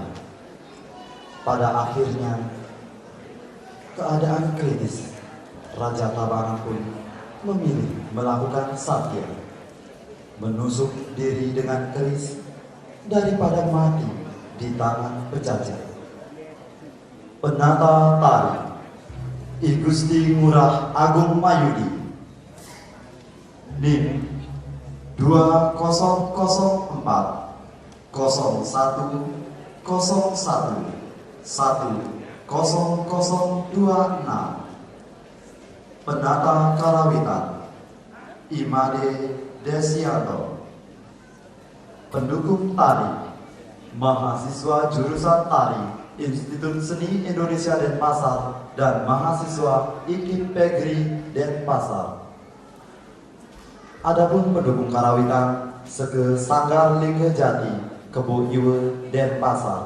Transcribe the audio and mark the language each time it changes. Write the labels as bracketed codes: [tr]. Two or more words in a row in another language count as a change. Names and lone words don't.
[id] Pada akhirnya, keadaan kritis, Raja Tabanan pun memilih melakukan satya, menusuk diri dengan keris daripada mati di tangan penjajah. Penata tari I Gusti Ngurah Agung Mayudi, NIM 2004 01 01 10026. Penata Karawitan Imade Desianto. Pendukung tari mahasiswa jurusan tari Institut Seni Indonesia Denpasar, dan mahasiswa IKIP Pegri Denpasar. Adapun pendukung karawitan Seke Sanggar Lingga Jati, Kebo Iwe Denpasar.